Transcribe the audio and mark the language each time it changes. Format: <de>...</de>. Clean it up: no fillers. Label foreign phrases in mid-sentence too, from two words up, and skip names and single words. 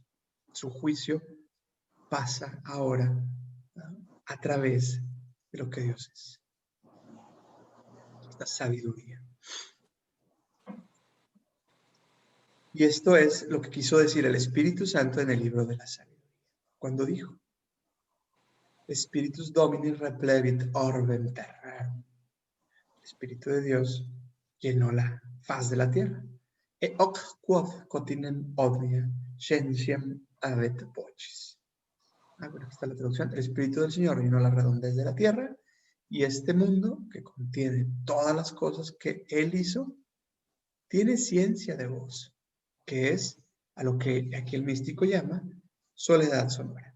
<es>Su juicio pasa ahora, ¿no?, a través de lo que Dios es. Esta sabiduría. Y esto es lo que quiso decir el Espíritu Santo en el libro de la sabiduría, cuando dijo,</es> <la>Spiritus Domini replevit orbem terrarum.</la> <es>El Espíritu de Dios llenó la faz de la tierra.</es> <la>E hoc quod continem omnia scientiam avet vocis.</la> <es>Bueno, aquí está la traducción. El Espíritu del Señor llenó la redondez de la tierra y este mundo, que contiene todas las cosas que Él hizo, tiene ciencia de voz, que es a lo que aquí el místico llama soledad sonora.</es>